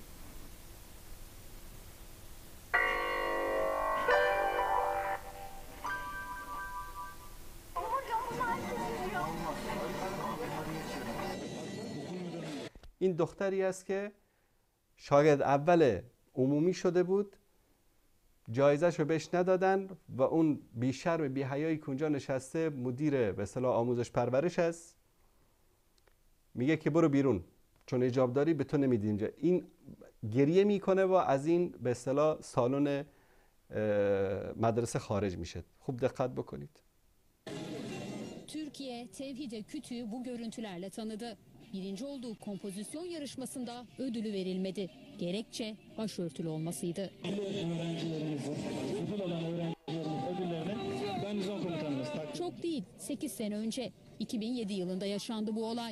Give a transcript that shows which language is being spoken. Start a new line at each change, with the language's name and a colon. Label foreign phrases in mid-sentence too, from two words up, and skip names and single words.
Persian: این دختری است که شاگرد اول عمومی شده بود، جایزه‌ش رو بهش ندادن و اون بیشرم بی‌حیایی که اونجا نشسته مدیر به اصطلاح آموزش پرورش است، میگه که برو بیرون چون حجاب داری به تو نمیدی اینجا. این گریه میکنه و از این به اصطلاح سالن مدرسه خارج میشه. خوب دقت بکنید.
Turkish: Türkiye Tevhide Kütü'yü bu görüntülerle tanıdı. Birinci olduğu kompozisyon yarışmasında ödülü verilmedi. Gerekçe başörtülü olmasıydı. Çok değil, 8 sene önce 2007 yılında yaşandı bu olay.